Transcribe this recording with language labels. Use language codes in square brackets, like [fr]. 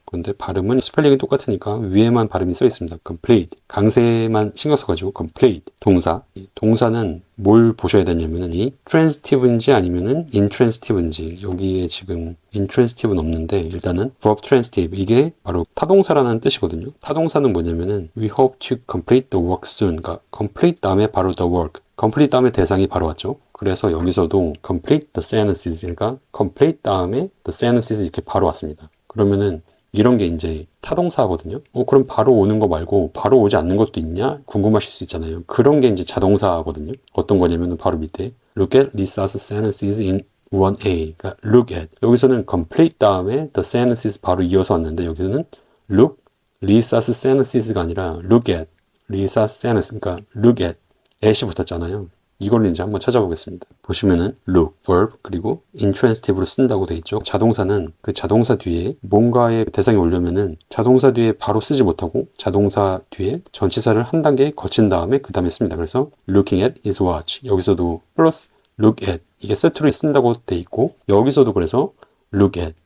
[ko] 그런데 발음은 스펠링이 똑같으니까 위에만 발음이 써 있습니다. complete, 강세만 신경 써가지고 complete, 동사는 뭘 보셔야 되냐면은 이 transitive인지 아니면은 intransitive인지, 여기에 지금 intransitive는 없는데 일단은 verb transitive, 이게 바로 타동사라는 뜻이거든요. 타동사는 뭐냐면은 [en] we hope to complete the work soon, [ko] 그러니까 complete 다음에 바로 the work, complete 다음에 대상이 바로 왔죠. 그래서 여기서도 complete the sentences, 그러니까 complete 다음에 the sentences 이렇게 바로 왔습니다. 그러면은 이런 게 이제 타동사거든요. 그럼 바로 오는 거 말고 바로 오지 않는 것도 있냐? 궁금하실 수 있잖아요. 그런 게 이제 자동사거든요. 어떤 거냐면은 바로 밑에 [en] look at Lisa's sentences in 1A, [ko] 그러니까 look at, 여기서는 complete 다음에 the sentences 바로 이어서 왔는데 여기서는 look Lisa's sentences가 아니라 look at Lisa's sentences, 그러니까 look at이 붙었잖아요. 이걸 이제 한번 찾아보겠습니다. 보시면은 look, verb, 그리고 intransitive로 쓴다고 돼 있죠. 자동사는 그 자동사 뒤에 뭔가의 대상이 오려면은 자동사 뒤에 바로 쓰지 못하고 자동사 뒤에 전치사를 한 단계 거친 다음에 그 다음에 씁니다. 그래서 looking at his watch, 여기서도 플러스 look at, 이게 세트로 쓴다고 돼 있고, 여기서도 그래서 look at.